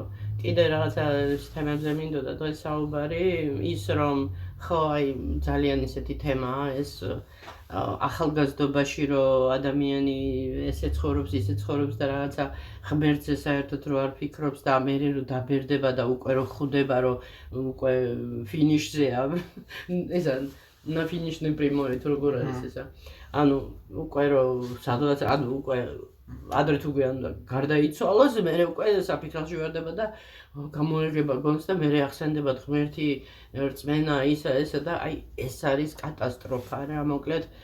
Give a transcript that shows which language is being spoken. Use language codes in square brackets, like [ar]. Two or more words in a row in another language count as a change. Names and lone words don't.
[ka] კიდე რაღაცა თემებზე მინდოდა დღეს საუბარი, ის რომ ხო აი ძალიან ისეთი თემაა ეს ახალგაზრდობაში რომ ადამიანი ესე ცხოვრობს, ისე ცხოვრობს და რაღაცა ღმერთზე საერთოდ რო არ ფიქრობს და მე რო დაბერდება და უკვე რო ხვდება რომ უკვე ფინიშზეა. ესა [ru] на финишной прямой [ka] თუ როგორ არის ესა. ანუ უკვე რო სადღაც ანუ უკვე ადრე თუ გვიანდა გარდაიცვალოს, მე უკვე საფიქროში ვარდება და გამოერგება გონს და მე ახსენდება ღმერთი რწმენა ისა ესა და აი ეს არის კატასტროფა რა მოკლედ